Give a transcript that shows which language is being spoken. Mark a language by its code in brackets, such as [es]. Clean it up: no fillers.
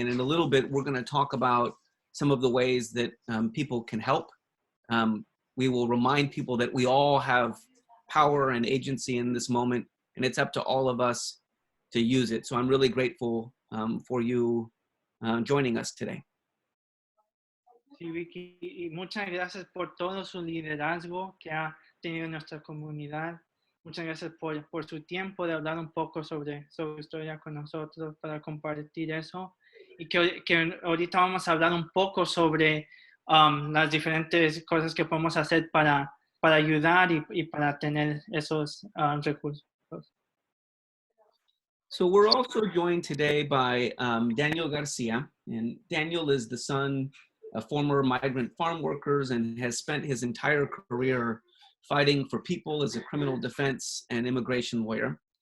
[en] And in a little bit, we're going to talk about some of the ways that people can help. We will remind people that we all have power and agency in this moment, and it's up to all of us to use it. So I'm really grateful for you joining us today. [es] Sí, Vicky, y muchas gracias por todo su liderazgo que ha tenido nuestra comunidad. Muchas gracias por su tiempo de hablar un poco sobre su historia con nosotros, para compartir eso. Y que ahorita vamos a hablar un poco sobre las diferentes cosas que podemos hacer para ayudar y para tener esos recursos. [en] So we're also joined today by Daniel Garcia, and Daniel is the son of former migrant farm workers and has spent his entire career fighting for people as a criminal defense and immigration lawyer.